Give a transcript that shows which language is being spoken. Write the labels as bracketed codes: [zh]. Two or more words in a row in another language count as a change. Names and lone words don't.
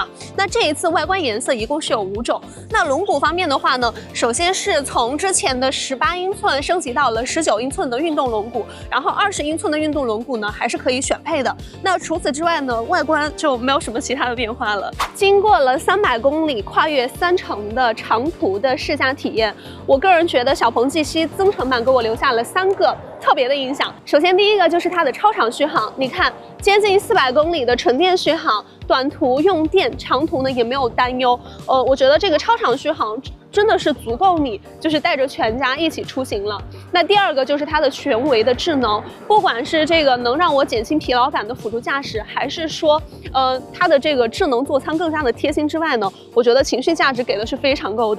[zh] 那這一次外觀顏色一共是有5種。那輪毂方面的話呢，首先是從之前的18英寸升級到了19英寸的運動輪毂，然後20英寸的運動輪毂呢還是可以選配的。那除此之外呢，外觀就沒有什麼其他的變化了。經過了300公里跨越3城的長途的試駕體驗，我個人覺得小鵬 G7 增程版給我留下了3個特別的印象。首先第一個就是它的超長續航，你看接近400公里的純電續航，短途用電，長途呢也沒有擔憂。我覺得這個超長續航真的是足夠你就是帶着全家一起出行了。那第二個就是它的全維的智能，不管是這個能讓我減輕疲勞感的輔助駕駛，還是說它的這個智能座艙更加的貼心之外呢，我覺得情緒價值給的是非常夠的。